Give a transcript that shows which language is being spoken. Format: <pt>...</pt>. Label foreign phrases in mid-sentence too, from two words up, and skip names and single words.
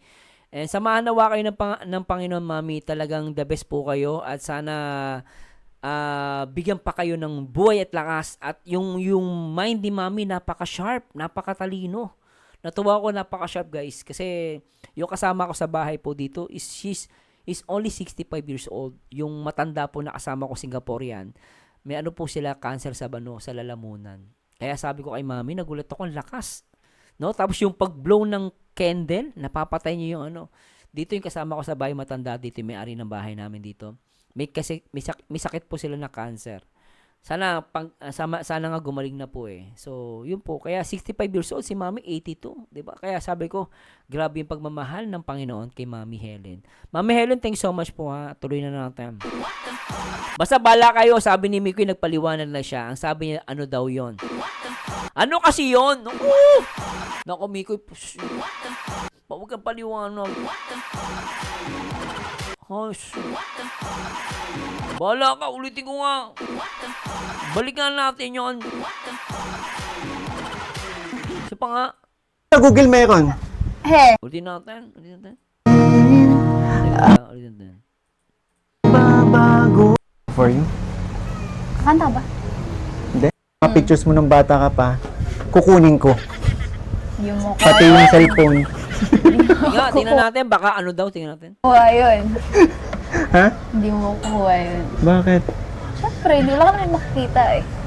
<tl>And samahan nawa kayo ng Panginoon, Mami. Talagang</tl> <en>the best</en> <tl>po kayo. At sana, bigyan pa kayo ng buhay at lakas. At yung mind ni Mami, napaka-sharp, napakatalino. Natuwa ko, napaka-sharp, guys. Kasi, yung kasama ko sa bahay po dito,</tl> <en>she's only 65 years old.</en> <tl>Yung matanda po na kasama ko, Singaporean. May ano po sila, cancer sa lalamunan. Kaya sabi ko kay Mami, nagulat ako, ang lakas. No? Tapos yung pag-blow ng candle, napapatay niyo yung ano. Dito yung kasama ko sa bahay, matanda dito, may-ari ng bahay namin dito. May sakit po sila na cancer. Sana nga gumaling na po eh. So, yun po. Kaya 65</tl> <en>years old,</en> <tl>si Mami 82. Diba? Kaya sabi ko, grabe yung pagmamahal ng Panginoon kay Mami Helen. Mami Helen,</tl> <en>thanks so much</en> <tl>po ha. Tuloy na natin. Basta bala kayo, sabi ni Mikoy, nagpaliwanag na siya. Ang sabi niya, ano daw yon? Ano kasi yon? Naku, Mikoy, huwag kang paliwanag. Hush. Bala ka, ulitin ko nga. Balikan natin yon. Isa pa nga. Sa Google meron. Ulitin natin. Ulitin natin. Babago.</tl> <en>For you?</en> <tl>Kanta ba? Hindi. Mga pictures mo ng bata ka pa, kukunin ko. Yung mukha. Pati yung cellphone. Tingnan natin. Baka ano daw, tingnan natin. Kuha yun. Ha? Hindi mo kuha yun. Bakit? Siyempre, hindi wala ka naman makikita eh.</tl>